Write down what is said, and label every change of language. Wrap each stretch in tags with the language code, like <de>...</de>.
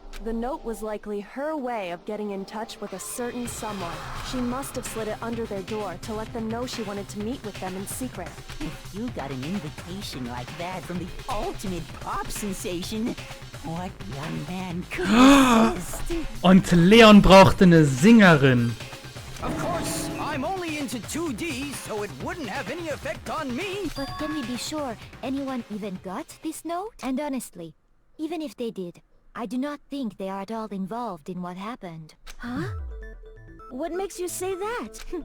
<en>The note was likely her way of getting in touch with a certain someone. She must have slid it under their door to let them know she wanted to meet with them in secret. If you got an invitation like that from the ultimate pop sensation, what young man could resist?</en> <de>Und Leon brauchte eine Singerin.</de> <en>Of course, I'm only into 2D, so it wouldn't have any effect on me. But can we be sure anyone even got this note? And honestly, even if they did, I do not think they are at all involved in what happened. Huh? What makes you say that?</en>